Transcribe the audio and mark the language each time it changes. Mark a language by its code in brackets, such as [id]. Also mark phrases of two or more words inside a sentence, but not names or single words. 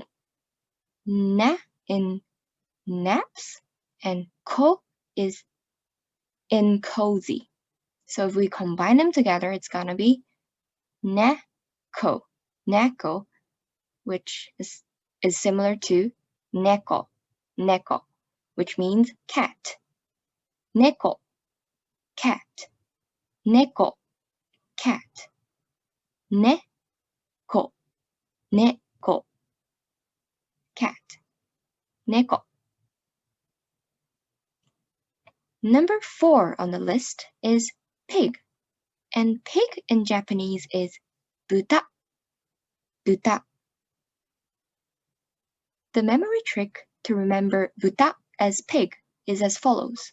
[en] Na in naps and ko is in cozy. So if we combine them together, it's gonna be nako, nako, which is similar to neko, neko, which means cat. Neko, cat. Neko, cat. Neko, neko, cat. Neko. Number 4 on the list is pig. And pig in Japanese is 豚, 豚. The memory trick to remember 豚 as pig is as follows.